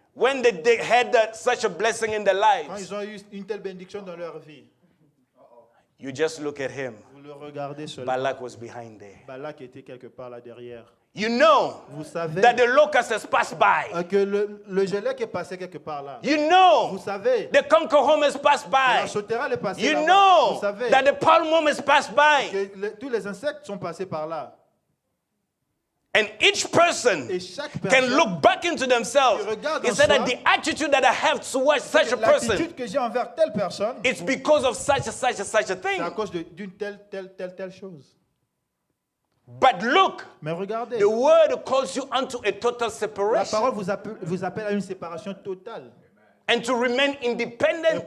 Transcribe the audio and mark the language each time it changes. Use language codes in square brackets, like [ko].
[en] When they had such a blessing in their [fr] Quand [en] lives, [fr] ils ont eu une telle bénédiction dans leur vie, [en] you just look at him. [fr] vous le regardez seulement. [en] Balak was behind there. [fr] Balak était quelque part là derrière. [en] You know [fr] Vous savez [en] that the locust has passed by. [fr] que le gelec est passé quelque part là. [en] You [fr] Vous [en] know [fr] savez [en] the conquer home has passed [fr] la [en] by. [fr] sauterelle est passée [en] You [fr] là-bas. [en] know [fr] Vous savez [en] that the palm worm has passed by. [fr] que tous les insectes sont passés par là. [en] And each person [fr] Et chaque [en] can [fr] personne, [en] look back into themselves. [fr] Ils regardent [en] He [fr] en [en] said [fr] soi. [en] that the attitude that I have towards such a person, [fr] l'attitude que j'ai envers telle personne, [en] it's because of such a [fr] c'est [en] thing. [fr] à cause d'une telle chose. [en] But look, [fr] Mais regardez, [en] the word calls you unto a total [fr] la [en] separation [fr] parole vous appelle à une séparation totale. [en] and to remain [fr] Et [en] independent,